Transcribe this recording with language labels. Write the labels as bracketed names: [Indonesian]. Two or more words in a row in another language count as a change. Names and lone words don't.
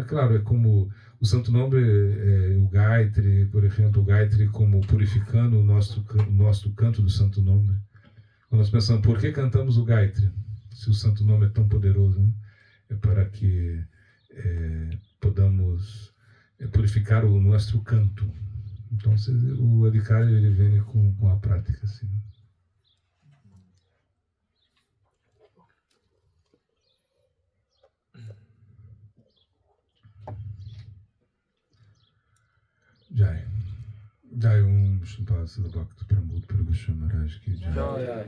[Portuguese] Claro, é como o santo nome, o Gayatri, por exemplo, o Gayatri como purificando o nosso canto do santo nome. Quando nós pensamos, por que cantamos o Gayatri? Se o santo nome é tão poderoso, né? É para que podamos purificar o nosso canto. Então, o Adhikari, ele vem com a prática, assim. [Hindi] Jai Shrimpasila Bhakti Pramod Prabhupada Maharaj ki Jai.